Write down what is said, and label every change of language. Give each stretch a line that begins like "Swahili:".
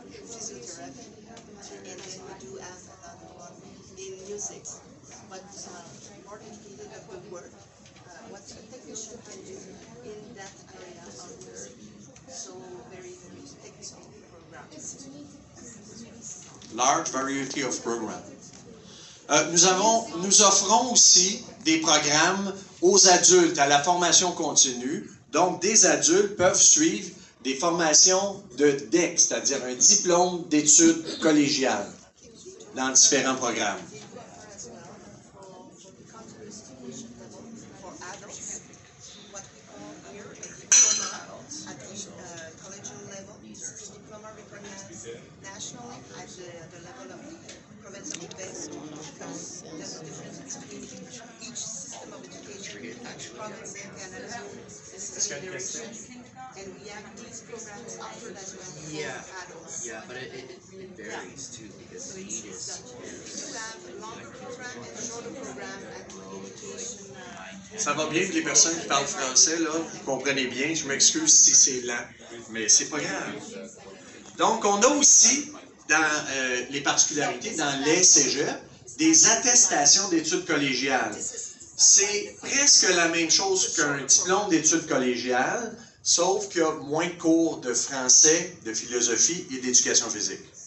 English: Physiotherapy, and then we do have another one in music, but more dedicated of the work, what the technician can do in that area of music. So very, very technical programs. Large variety of programs.
French: Nous offrons aussi des programmes aux adultes à la formation continue. Donc, des adultes peuvent suivre des formations de DEC, c'est-à-dire un diplôme d'études collégiales dans différents programmes.
English: As well for continuous education level for adults, what we call here a diploma at the collegial level, diploma recognized nationally at the level of the province of Quebec, because there's a difference between each system of education, each province in Canada is very different. And we have these programs offered as well for adults. Yeah, but it varies too because the need is. We do have a longer program and a shorter program at the education.
French: Ça va bien, les personnes qui parlent français, là, vous comprenez bien, je m'excuse si c'est lent, mais c'est pas grave. Donc, on a aussi, dans les particularités, dans les cégeps, des attestations d'études collégiales. C'est presque la même chose qu'un diplôme d'études collégiales, sauf qu'il y a moins de cours de français, de philosophie et d'éducation physique.